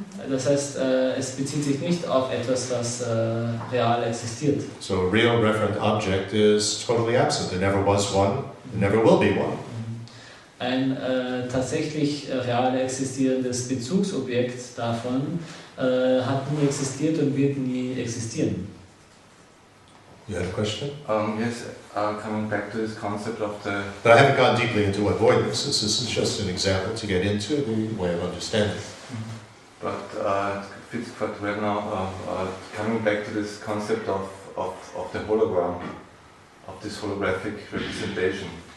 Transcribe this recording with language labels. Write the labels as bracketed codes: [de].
[de] Das heißt, es bezieht sich nicht auf etwas, was real existiert. [en] So a real referent object is totally absent. There never was one, there never will be one. [de] Ein tatsächlich real existierendes Bezugsobjekt davon hat nie existiert und wird nie existieren. [en] You had a question? Yes, coming back to this concept of the... But I haven't gone deeply into what voidness is. This is just an example to get into the way of understanding. But it fits quite well now, coming back to this concept of the hologram, of this holographic representation.